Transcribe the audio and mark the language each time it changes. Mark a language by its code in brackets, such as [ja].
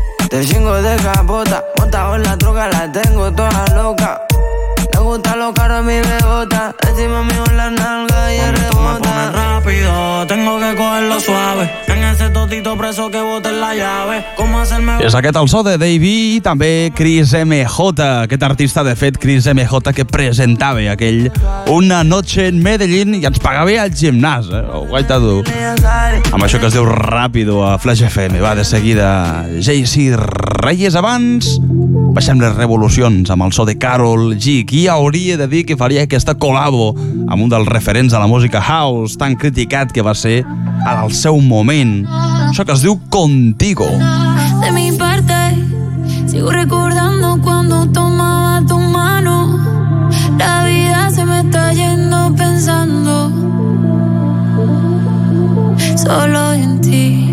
[es] Te chingo de capota, montado en la troca, la tengo toda loca. Le gusta lo caro a mi bebota, encima mío la nalga y el rebota. Me pone rápido, tengo que cogerlo suave. En ese totito preso que bote la llave. ¿Cómo hacerme...? [ca] És aquest el so de Davey i també Chris MJ, aquest artista, de fet, Chris MJ, que presentava aquell Una noche en Medellín i ens pagava al gimnàs, eh? Guaita tu. Amb això que es diu Rápido a Flash FM. Va, de seguida, Jay-Z Reyes abans... Baixem les revolucions amb el so de Karol G. Qui hauria de dir que faria aquesta col·labo amb un dels referents de la música house tan criticat que va ser en el seu moment? Això que es diu Contigo. [es] De mi parte sigo recordando cuando tomaba tu mano. La vida se me está yendo pensando solo en ti.